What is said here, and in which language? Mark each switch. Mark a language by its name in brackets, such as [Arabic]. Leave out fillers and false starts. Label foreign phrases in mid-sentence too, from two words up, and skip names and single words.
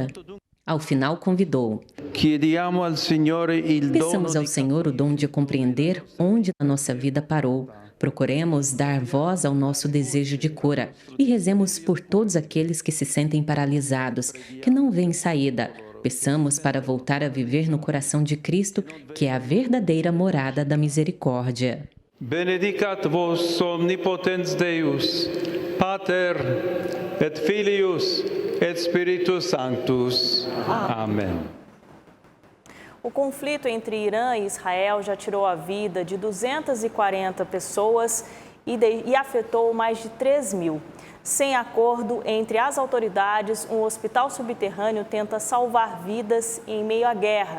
[Portuguese] Ao final, convidou: peçamos ao Senhor o dom de compreender onde a nossa vida parou. Procuremos dar voz ao nosso desejo de cura e rezemos por todos aqueles que se sentem paralisados, que não veem saída. Peçamos para voltar a viver no coração de Cristo, que é a verdadeira morada da misericórdia. [Latin] Benedicat vos omnipotens Deus, Pater et Filius et Spiritus Sanctus. [Portuguese] Amém. O conflito entre Irã e Israel já tirou a vida de 240 pessoas e afetou mais de 3.000. Sem acordo entre as autoridades, um hospital subterrâneo tenta salvar vidas em meio à guerra.